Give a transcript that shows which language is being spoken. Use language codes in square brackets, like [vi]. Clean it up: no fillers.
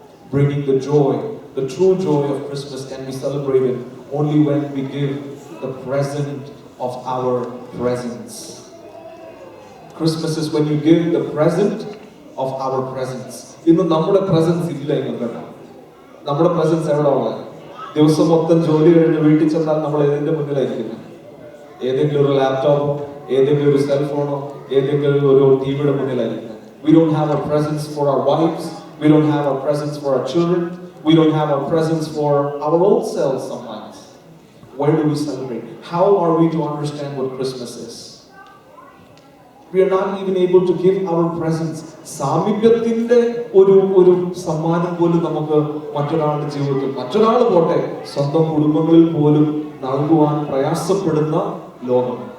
[en] Bringing the joy, the true joy of Christmas can be celebrated only when we give the present of our presence. Christmas is when you give the present of our presence. [ml] ഇന്ന് നമ്മുടെ presence ഇല്ല കേട്ടോ. നമ്മുടെ presence എവിടെ ഉള്ളത്? ദിവസം മൊത്തം ജോലി കഴിഞ്ഞ് വീട്ടിൽ ചെന്നാൽ നമ്മൾ ഏതിന്റെ മുന്നിലായിരിക്കുന്നത്? ഏതെങ്കിലും ഒരു ലാപ്ടോപ്പോ, ഏതെങ്കിലും ഒരു സെൽഫോണോ, ഏതെങ്കിലും ഒരു ടിവിയുടെ മുന്നിലായിരിക്കുന്നത്. [en] We don't have a presence for our wives. We don't have a presence for our children. We don't have a presence for our own selves sometimes. Where do we celebrate? How are we to understand what Christmas is? We are not even able to give our presence. [ml] സാമീപ്യത്തിന്റെ ഒരു സമ്മാനം പോലും നമുക്ക് മറ്റൊരാളുടെ ജീവിതത്തിൽ, മറ്റൊരാൾ പോട്ടെ, സ്വന്തം കുടുംബങ്ങളിൽ പോലും നൽകുവാൻ പ്രയാസപ്പെടുന്ന ലോകം.